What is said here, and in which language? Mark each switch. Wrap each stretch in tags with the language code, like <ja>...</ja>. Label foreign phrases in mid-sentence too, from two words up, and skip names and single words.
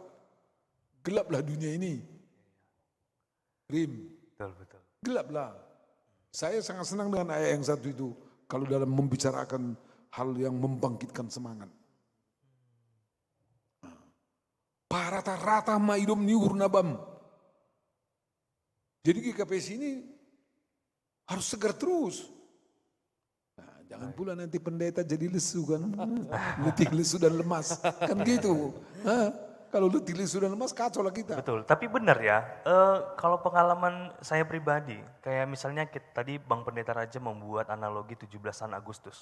<id>Gelaplah dunia ini. Betul. Gelaplah. Saya sangat senang dengan ayat yang satu itu, kalau dalam membicarakan hal yang membangkitkan semangat.</id> <bts>Parata-rata maidom niur nabam.</bts> <id>Jadi GKPS ini harus segar terus. Nah, jangan pula nanti pendeta jadi lesu kan, letih, lesu dan lemas, kan gitu. Kalau letih, lesu dan lemas kacau lah kita. Betul, tapi benar ya, kalau pengalaman saya pribadi, kayak misalnya tadi Bang Pendeta Raja membuat analogi 17-an Agustus.</id>